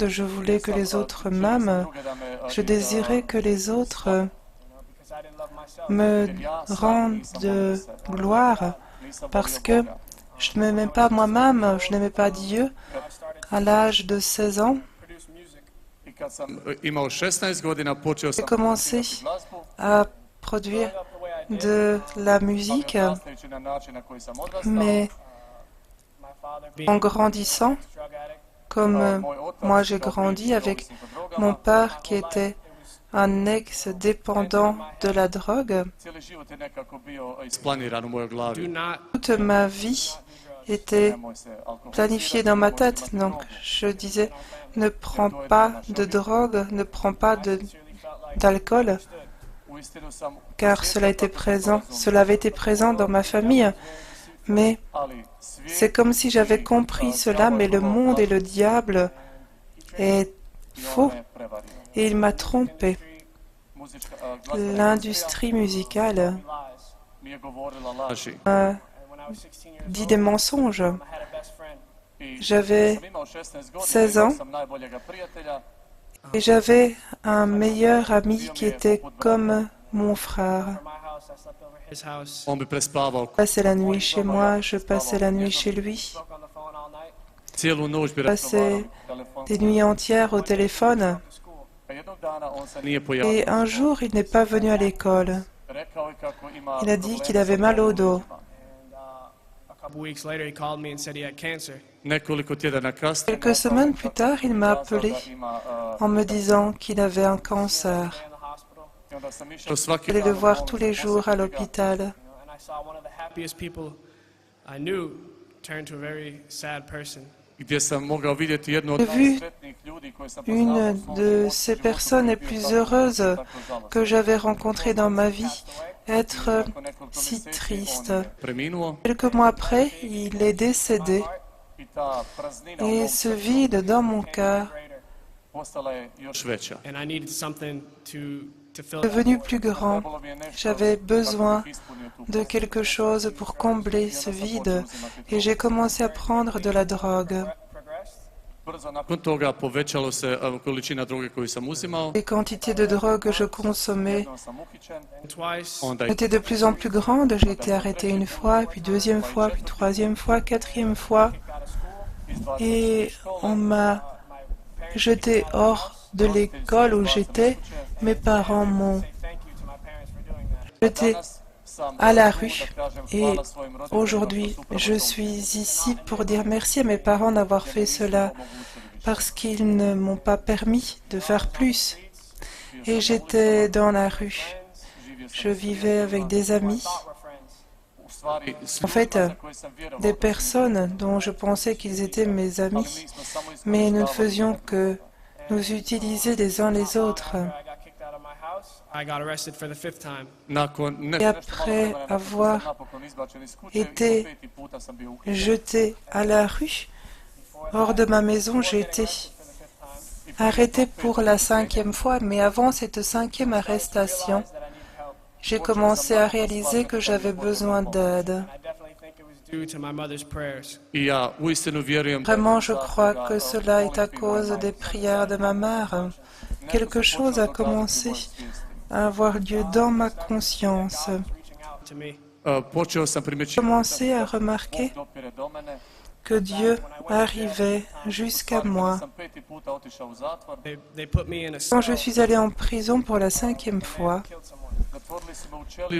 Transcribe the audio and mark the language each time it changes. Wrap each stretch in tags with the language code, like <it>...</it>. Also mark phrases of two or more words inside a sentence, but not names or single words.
<fr>Je voulais que les autres m'aiment. Je désirais que les autres</fr> <en>because I didn't love myself.</en> <fr>me rendent de gloire parce que je ne m'aimais pas moi-même, je n'aimais pas Dieu. À l'âge de 16 ans,</fr> <en>Produce music.</en> <hr>I kad sam imao 16 godina, počeo</hr> <fr>j'ai</fr> <hr>sam</hr> <fr>commencé</fr> <hr>glazbu,</hr> <fr>à produire</fr> <en>The way I did.</en> <fr>de la musique,</fr> <hr>nastajući na način na koji sam odrastao.</hr> <fr>mais</fr> <en>My father being</en> <fr>en grandissant,</fr> <en>a drug addict.</en> <fr>comme</fr> <hr>Moj otac,</hr> <fr>moi j'ai</fr> <hr>kao</hr> <fr>grandi</fr> <hr>bivši</hr> <fr>avec</fr> <hr>ovisnik o drogama,</hr> <fr>mon père qui était un ex-dépendant de la drogue,</fr> <hr>cijeli život je nekako bio isplaniran u mojoj</hr> <en>Do</en> <hr>glavi.</hr> <en>not</en> <fr>toute ma vie était</fr> <hr>Nemoj se alkoholizirati,</hr> <fr>planifiée dans ma</fr> <hr>nemoj</hr> <fr>tête.</fr> <hr>uzimati</hr> <fr>Donc</fr> <hr>drogu.</hr> <fr>je disais, ne prends pas de drogue, ne prends pas d'alcool,</fr> <hr>Uistinu sam</hr> <fr>car cela était présent, cela avait été présent dans ma famille. Mais</fr> <hr>ali svijet</hr> <fr>c'est comme si j'avais compris cela, mais le monde et le diable est faux</fr> <hr>me prevario.</hr> <fr>et il m'a trompé.</fr> <hr>Muzička, glazbena</hr> <fr>L'industrie musicale</fr> <en>lies.</en> <hr>mi je govorila laži.</hr> <fr>m'a</fr> <en>And when I was 16 years</en> <fr>dit</fr> <en>old,</en> <fr>des mensonges.</fr> <en>I had a best friend. I</en> <fr>J'avais</fr> <hr>sam imao 16 godina,</hr> <fr>16</fr> <hr>imao</hr> <fr>ans.</fr> <hr>sam najboljega prijatelja.</hr> <fr>Et j'avais un meilleur ami qui était comme mon frère.</fr> <en>From my house, I slept over his house.</en> <hr>On bi prespavao</hr> <fr>Je passais la nuit chez moi, je passais la nuit chez lui.</fr> <en>Spoke on the phone all night.</en> <hr>cijelu noć bi</hr> <fr>Passais</fr> <hr>razgovarali telefon.</hr> <fr>des nuits entières au téléphone.</fr> <en>To school.</en> <hr>A jednog dana on se nije pojavio.</hr> <fr>Et un jour, il n'est pas venu à l'école.</fr> <hr>Rekao je kako ima</hr> <fr>Il a dit</fr> <hr>probleme</hr> <fr>qu'il avait</fr> <hr>sa</hr> <fr>mal au dos.</fr> <hr>hormonima.</hr> <en>And a couple weeks later, he called me and said he had cancer.</en> <hr>Nekoliko tjedana kasnije</hr> <fr>Quelques semaines plus tard, il m'a appelé en me disant qu'il avait un cancer.</fr> <en>Stay in the hospital.</en> <hr>i onda sam išao svaki</hr> <fr>J'allais</fr> <hr>dan</hr> <fr>le</fr> <hr>u</hr> <fr>voir</fr> <hr>bolnicu,</hr> <fr>tous les jours à</fr> <hr>posjetio ga.</hr> <fr>l'hôpital.</fr> <en>And I saw one of the happiest people I knew turn to a very sad person.</en> <hr>Gdje sam mogao vidjeti jednu od</hr> <fr>J'ai vu</fr> <hr>najsretnijih ljudi koje sam poznao</hr> <fr>Une</fr> <hr>u svom</hr> <fr>de</fr> <hr>životu.</hr> <fr>ces</fr> <hr>Život</hr> <fr>personnes</fr> <hr>koji je</hr> <fr>les</fr> <hr>bio</hr> <fr>plus</fr> <hr>tako</hr> <fr>heureuses</fr> <hr>tako žalostan.</hr> <fr>que j'avais rencontrées dans ma vie être</fr> <hr>Nakon nekoliko</hr> <fr>si</fr> <hr>mjeseci</hr> <fr>triste.</fr> <hr>on je preminuo</hr> <fr>Quelques mois après, il est décédé</fr> <hr>i ta praznina u</hr> <fr>et</fr> <hr>mom</hr> <fr>ce</fr> <hr>srcu</hr> <fr>vide dans mon cœur</fr> <en>Greater.</en> <hr>postala je još veća.</hr> <en>And I needed something to fill</en> <fr>est</fr> <en>that</en> <fr>devenu</fr> <en>void.</en> <fr>plus grand.</fr> <hr>Trebalo mi je nešto</hr> <fr>J'avais</fr> <hr>kako</hr> <fr>besoin</fr> <hr>bih ispunio tu</hr> <fr>de</fr> <hr>praznu.</hr> <fr>quelque chose pour combler ce vide et j'ai commencé à prendre de la drogue.</fr> <en>Progressed.</en> <hr>Brzo nakon toga povećalo se količina droge koju sam uzimao.</hr> <fr>Les quantités de drogue que je consommais</fr> <hr>Jednom sam uhićen,</hr> <en>And twice,</en> <hr>onda</hr> <fr>étaient de plus en plus grandes. J'ai été arrêtée une fois, puis deuxième fois, puis troisième fois, quatrième fois.</fr> <en>kicked out of school.</en> <hr>izbačen</hr> <fr>Et</fr> <hr>iz škole.</hr> <fr>on m'a</fr> <en>My parents</en> <fr>jeté hors de l'école où j'étais. Mes parents m'ont</fr> <en>say thank you to my parents for doing that.</en> <fr>jeté</fr> <hr>Danas sam</hr> <fr>à la</fr> <hr>tu</hr> <fr>rue.</fr> <hr>da kažem</hr> <fr>Et</fr> <hr>hvala svojim roditeljima</hr> <fr>aujourd'hui,</fr> <hr>što su upravo</hr> <fr>je</fr> <hr>to</hr> <fr>suis ici pour dire merci à mes parents d'avoir fait cela</fr> <hr>omogućili više.</hr> <fr>parce qu'ils ne m'ont pas permis de faire plus. Et j'étais dans la rue.</fr> <hr>Živio sam</hr> <fr>Je vivais avec des amis,</fr> <en>Thought we're friends.</en> <hr>u stvari svi</hr> <fr>En fait,</fr> <hr>za koje sam vjerovao</hr> <fr>des</fr> <hr>da su</hr> <fr>personnes dont je pensais qu'ils étaient mes</fr> <hr>ali</hr> <fr>amis,</fr> <hr>mi smo samo</hr> <fr>mais nous ne</fr> <hr>iskorištavali</hr> <fr>faisions</fr> <hr>jednog</hr> <fr>que</fr> <hr>drugoga.</hr> <fr>nous utiliser les uns les autres.</fr> <en>After I got kicked out of my house, I got arrested for the 5th time.</en> <hr>Nakon</hr> <fr>Et après avoir été jeté à la rue, hors de ma maison, j'ai été arrêté pour la 5e fois, mais avant cette 5e arrestation, j'ai commencé à réaliser que j'avais besoin d'aide.</fr> <en>I definitely think it was due to my mother's prayers.</en> <hr>I ja uistinu vjerujem</hr> <fr>Vraiment, je crois que cela est à cause des prières de ma mère. Quelque chose a commencé à avoir lieu dans ma conscience.</fr> <en>Reaching out to me.</en> <hr>Počeo sam</hr> <fr>J'ai</fr> <hr>primjećivati</hr> <fr>commencé à remarquer</fr> <hr>Bog dopire do mene.</hr> <fr>que Dieu arrivait jusqu'à moi.</fr> <hr>Sam 5. puta otišao u zatvor.</hr> <en>They put me in a</en> <fr>Quand</fr> <en>cell</en> <fr>je suis allé en prison pour la 5e fois,</fr> <en>killed someone.</en> <hr>Zatvorili su me u ćeliju</hr>